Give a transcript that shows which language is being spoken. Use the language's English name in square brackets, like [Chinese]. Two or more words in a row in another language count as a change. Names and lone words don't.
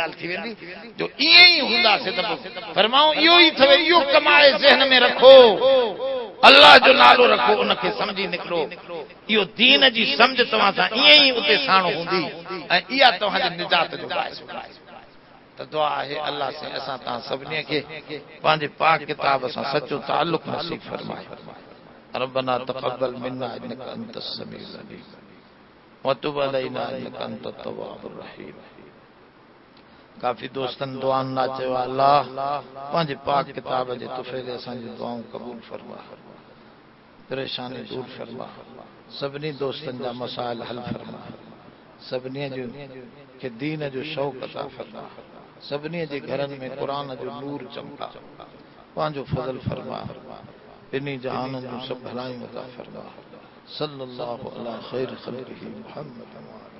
[Sindhi] ॻाल्हि थी वेंदी जो ईअं ई हूंदासीं त फरमाऊं इहो ई अथव इहो कमाए ज़हन में रखो अल्लाह जो नालो रखो उनखे सम्झी निकिरो इहो दीन जी सम्झ तव्हां सां ईअं ई उते साण हूंदी ऐं इहा तव्हांजे निजात जो बाइस त दुआ आहे अल्लाह से असां तव्हां सभिनी खे पंहिंजे पाक किताब सां सचो ताल्लुक़ नसीब फरमाए [Arabic] ربنا تقبل منا إنك أنت السميع العليم وتب علينا إنك أنت التواب الرحيم [Sindhi] काफ़ी दोस्तन दुआन ना चयो अल्लाह पंहिंजे पाक किताब जे तुफ़े ते असांजी दुआऊं क़बूल फरमा परेशानी दूर फरमा सभिनी दोस्तनि जा मसाइल हल फरमा सभिनी जो के दीन जो शौक़ अता फरमा सभिनी जे घरनि में क़ुरान जो नूर चमका पंहिंजो फज़ल फरमा इन्हीं जहानों में सब भलाइयों अता फरमा [Arabic] صلى الله على خير خلقه محمد.